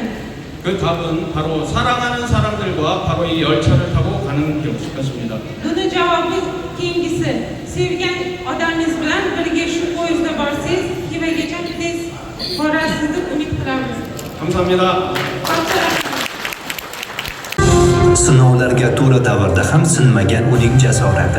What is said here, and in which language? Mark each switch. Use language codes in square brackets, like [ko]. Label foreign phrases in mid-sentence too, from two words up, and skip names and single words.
[ko] 그 답은 바로 사랑하는 사람들과 바로 이 열차를 타고 가는 것입니다. [uz] Buni javobi keyingisi. Sevgan odamingiz bilan birga shu poyezdda borsangiz, Xivagacha tez borasiz deb umid qilamiz. [ko] 감사합니다. [uz] Sinovlarga to'la davrda ham sinmagan uning jasorati.